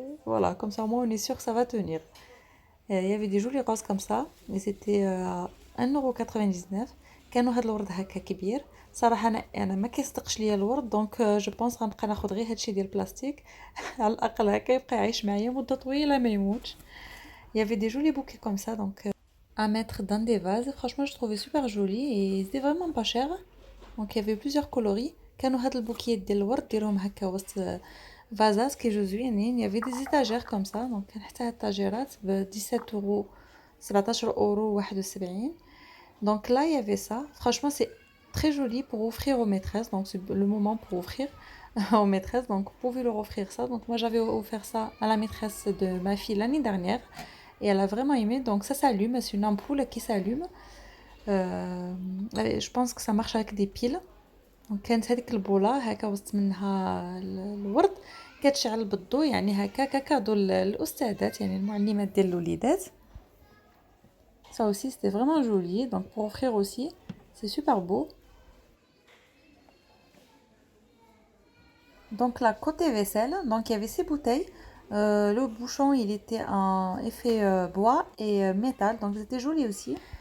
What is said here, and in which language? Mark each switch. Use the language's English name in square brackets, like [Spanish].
[French] Voilà, comme ça au moins on est sûr que ça va tenir. Et il y avait des jolis roses comme ça. Et c'était à 1,99 €. [Arabic] كانوا هاد الورد هكا كبير صراحه. انا ما كيصدقش ليا الورد دونك [French] جو بونس [Arabic] غنبقى ناخذ غير هادشي ديال البلاستيك على الاقل هكا يبقى يعيش معايا مده طويله ما يموتش. [French] Il y avait des jolis bouquets comme ça donc à mettre dans des vases. Franchement je trouvais super joli et c'était vraiment pas cher. Donc il y avait plusieurs coloris. [Arabic] كانوا هاد البوكيات ديال الورد ديرهم هكا وسط فازات كيجيو زوينين. [French] Il y avait des étagères comme ça. [Arabic] donc كان حتى هاد الطاجيرات ب 17 اورو 17 اورو 71. [French] Donc là, il y avait ça. Franchement, c'est très joli pour offrir aux maîtresses. Donc c'est le moment pour offrir aux maîtresses. Donc vous pouvez leur offrir ça. Donc moi, j'avais offert ça à la maîtresse de ma fille l'année dernière. Et elle a vraiment aimé. Donc ça s'allume. C'est une ampoule qui s'allume. Je pense que ça marche avec des piles. [Arabic] دونك كانت هذيك البولة هاكا وسط منها الورد كتشعل بالضو، يعني هاكا ككادو للأستاذات يعني المعلمات ديال الوليدات. [French] Ça aussi c'était vraiment joli, donc pour offrir aussi c'est super beau. Donc là côté vaisselle, donc il y avait ces bouteilles. Le bouchon il était en effet bois et métal, donc c'était joli aussi.